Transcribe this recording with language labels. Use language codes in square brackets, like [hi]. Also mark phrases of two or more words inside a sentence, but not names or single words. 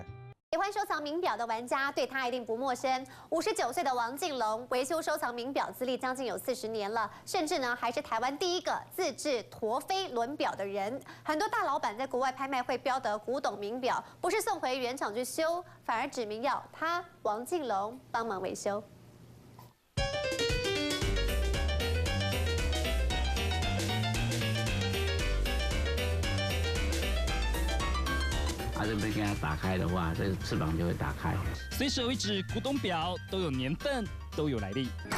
[zh] 喜歡收藏名錶的玩家對他一定不陌生。59歲的王靖龍維修收藏名錶資歷將近有40年了，甚至呢還是台灣第一個自製陀飛輪錶的人。很多大老闆在國外拍賣會標得古董名錶，不是送回原廠去修，反而指明要他王靖龍幫忙維修。它这边给它打开的话，这个翅膀就会打开。随手一指古董表，都有年份，都有来历。